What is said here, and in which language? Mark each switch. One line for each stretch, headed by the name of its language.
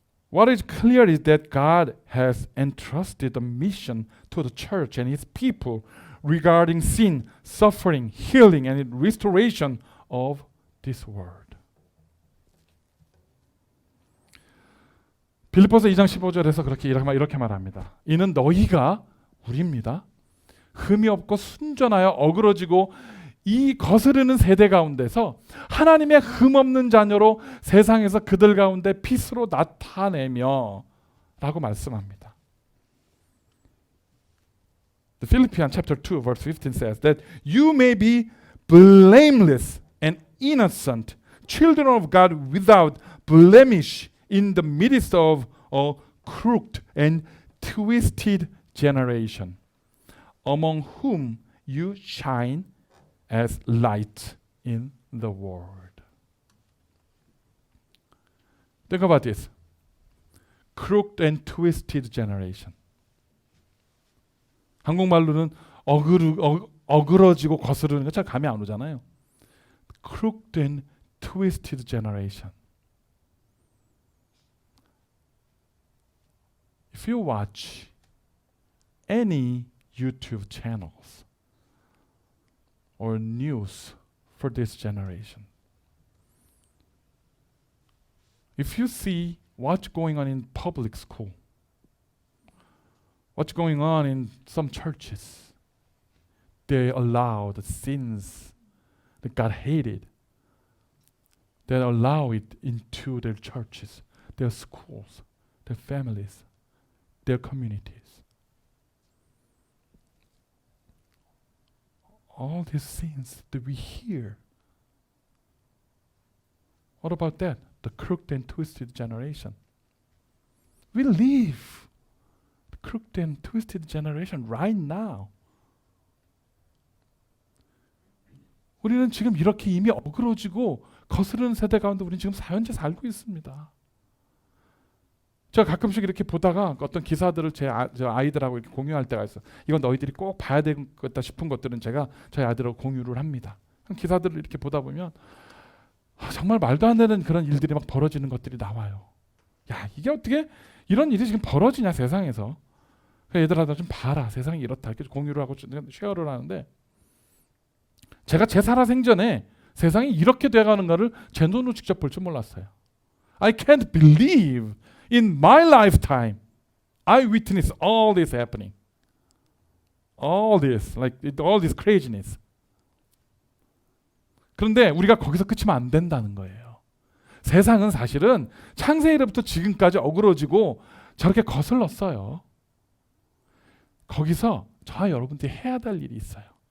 English: What is clear is that God has entrusted a mission to the church and His people regarding sin, suffering, healing, and restoration of this world.
Korean: 빌립보서 2장 15절에서 이렇게 말합니다. 이는 너희가 우리입니다. 흠이 없고 순전하여 어그러지고 이 거스르는 세대 가운데서 하나님의 흠없는 자녀로 세상에서 그들 가운데 빛으로 나타내며 라고 말씀합니다.
English: The Philippians chapter 2 verse 15 says that you may be blameless and innocent, children of God without blemish in the midst of a crooked and twisted generation, among whom you shine as light in the world. Think about this. Crooked and twisted generation.
Korean: 한국말로는 어그러지고 거스르는 거 잘 감이 안 오잖아요.
English: Crooked and twisted generation. If you watch any YouTube channels or news for this generation, If you see what's going on in public school, what's going on in some churches, they allow the sins that God hated, they allow it into their churches, their schools, their families, their communities. All these sins that we hear. What about that? The crooked and twisted generation. We live the crooked and twisted generation right now.
Korean: 우리는 지금 이렇게 이미 어그러지고 거스르는 세대 가운데 우리는 지금 현재 살고 있습니다. 제가 가끔씩 이렇게 보다가 어떤 기사들을 제 아이들하고 이렇게 공유할 때가 있어요. 이건 너희들이 꼭 봐야 되겠다 싶은 것들은 제가 저희 아이들하고 공유를 합니다. 기사들을 이렇게 보다 보면 정말 말도 안 되는 그런 일들이 막 벌어지는 것들이 나와요. 야, 이게 어떻게 이런 일이 지금 벌어지냐 세상에서. 얘들아 나 좀 봐라. 세상이 이렇다. 이렇게 공유를 하고 쉐어를 하는데 제가 제 살아생전에 세상이 이렇게 돼가는가를 제 눈으로 직접 볼 줄 몰랐어요.
English: I can't believe in my lifetime I witnessed all this happening. All this, like all this craziness.
Korean: 그런데 우리가 거기서 끝이면 안 된다는 거예요. 세상은 사실은 창세일부터 지금까지 어그러지고 저렇게 거슬렀어요. 거기서 저와 여러분들이 해야 될 일이 있어요.